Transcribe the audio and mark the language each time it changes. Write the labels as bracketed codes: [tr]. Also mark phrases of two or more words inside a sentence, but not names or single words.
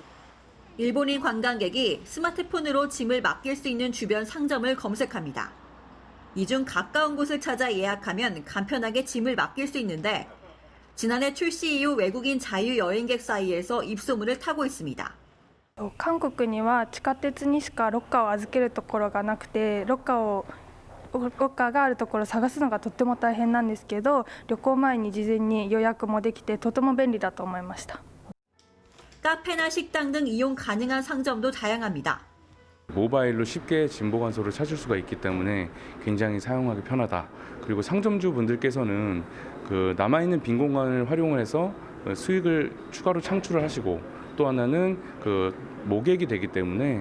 [ko] 일본인 관광객이 스마트폰으로 짐을 맡길 수 있는 주변 상점을 검색합니다. 이 중 가까운 곳을 찾아 예약하면 간편하게 짐을 맡길 수 있는데 지난해 출시 이후 외국인 자유여행객 사이에서 입소문을 타고 있습니다. [ja] 韓国には地下鉄にしかロッカーを預けるところがなくてロッカーがあるところを探すのがとっても大変なんですけど旅行前に事前に予約もできてとても便利だと思いました。 [ko] 카페나 식당 등 이용 가능한 상점도 다양합니다. 모바일로 쉽게 짐 보관소를 찾을 수가 있기 때문에 굉장히 사용하기 편하다. 그리고 상점주 분들께서는 남아있는 빈 공간을 활용을 해서 수익을 추가로 창출을 하시고 또 하나는 모객이 되기 때문에